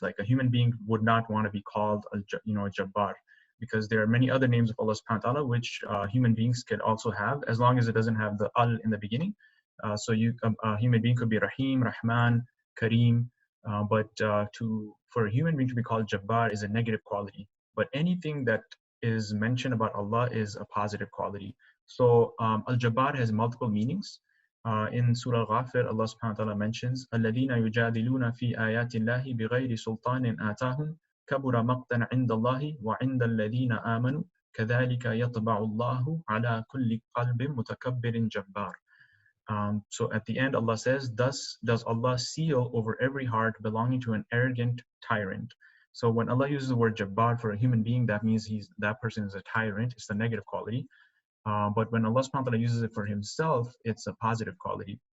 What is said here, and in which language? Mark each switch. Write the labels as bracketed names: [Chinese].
[English] Like a human being would not want to be called a Jabbar, because there are many other names of Allah subhanahu wa ta'ala which human beings could also have, as long as it doesn't have the al in the beginning. So a human being could be Rahim, Rahman, Kareem, but for a human being to be called Jabbar is a negative quality. But anything that is mentioned about Allah is a positive quality. So Al-Jabbar has multiple meanings. In Surah Al-Ghafir, Allah subhanahu wa ta'ala mentions, [Arabic] الَّذِينَ يُجَادِلُونَ فِي آيَاتِ اللَّهِ بِغَيْرِ سُلْطَانٍ آتَاهُمْ كَبُرَ مَقْتًا عِنْدَ اللَّهِ وَعِنْدَ الَّذِينَ آمَنُوا كَذَلِكَ يَطْبَعُ اللَّهُ عَلَى كُلِّ قَلْبٍ مُتَكَبِّرٍ جَبَّارٍ. [English] So at the end, Allah says, thus does Allah seal over every heart belonging to an arrogant tyrant. So when Allah uses the word Jabbar for a human being, that means that person is a tyrant. It's the negative quality. But when Allah subhanahu wa ta'ala uses it for Himself, it's a positive quality.